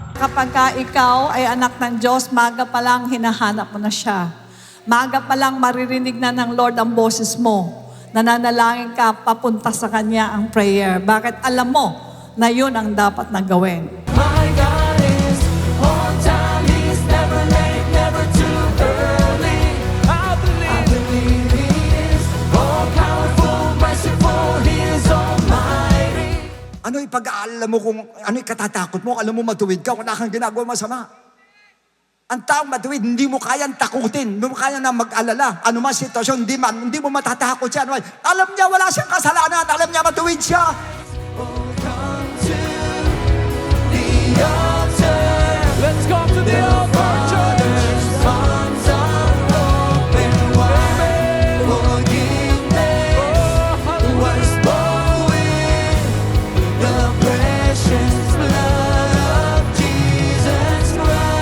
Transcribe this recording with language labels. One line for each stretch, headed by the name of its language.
Filipino: pagka ikaw ay anak ng Diyos, maga pa lang hinahanap mo na siya. Maga pa lang maririnig na ng Lord ang boses mo. Nananalangin ka, papunta sa Kanya ang prayer. Bakit alam mo na yun ang dapat na gawin?
English: My God is on time, He's never late, never too early. I believe He is all powerful, merciful, He is almighty.
Filipino: Ano ipag-aalala mo kung ano katatakot mo? Alam mo matuwid ka, wala kang ginagawa masama. Ang taong matuwid, hindi mo kayang takutin, hindi mo kaya na mag-alala. Ano man sitwasyon, hindi mo matatakot siya. Alam niya wala siyang kasalanan, alam niya matuwid siya.
English: Come to the altar. Let's go to the altar, church. Arms are open wide. Forgiveness was born with the precious blood of Jesus Christ.